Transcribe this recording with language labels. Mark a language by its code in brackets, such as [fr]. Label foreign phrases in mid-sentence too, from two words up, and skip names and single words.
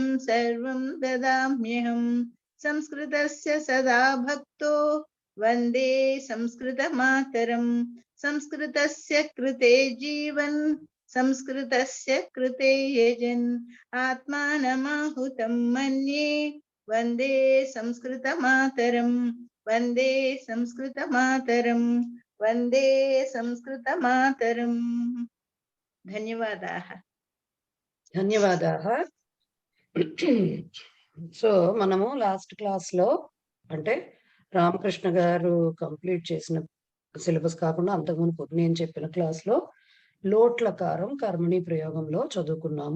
[sa] सर्वं ददाम्यहम् संस्कृतस्य सदा भक्तो वन्दे संस्कृतमातरम् संस्कृतस्य कृते जीवन् संस्कृतस्य कृते यजन् आत्मानमाहुतं मन्ये वन्दे संस्कृतमातरम् वन्दे संस्कृतमातरम् वन्दे संस्कृतमातरम्। ధన్యవాదాः [te] ధన్యవాదాः సో మనము [en] last class [te] లో అంటే రామకృష్ణ గారు కంప్లీట్ చేసిన సిలబస్ కాకుండా అంతకుముందు నేను చెప్పిన క్లాస్ లో లోట్లకారం కర్మణి ప్రయోగంలో చదువుకున్నాము.